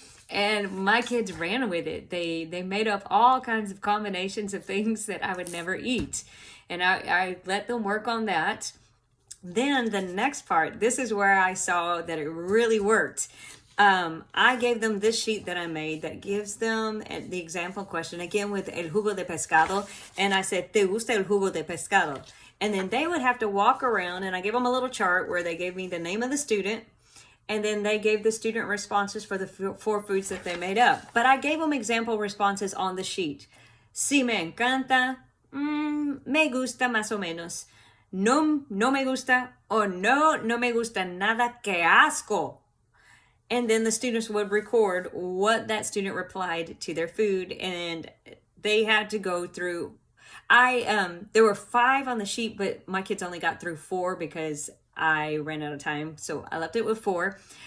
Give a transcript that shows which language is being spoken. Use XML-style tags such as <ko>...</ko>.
<en>And my kids ran with it. They made up all kinds of combinations of things that I would never eat. And I let them work on that. Then the next part, this is where I saw that it really worked. I gave them this sheet that I made that gives them the example question, again with</en> <es>el jugo de pescado.</es> <en>And I said,</en> <es>¿Te gusta el jugo de pescado?</es> <en>And then they would have to walk around, and I gave them a little chart where they gave me the name of the student, and then they gave the student responses for the 4 foods that they made up. But I gave them example responses on the sheet.</en> <es>Sí me encanta, me gusta más o menos, no me gusta, or no me gusta nada, que asco.</es> <en>And then the students would record what that student replied to their food, and they had to go through. There were 5 on the sheet, but my kids only got through 4 because I ran out of time. So I left it with 4.</en>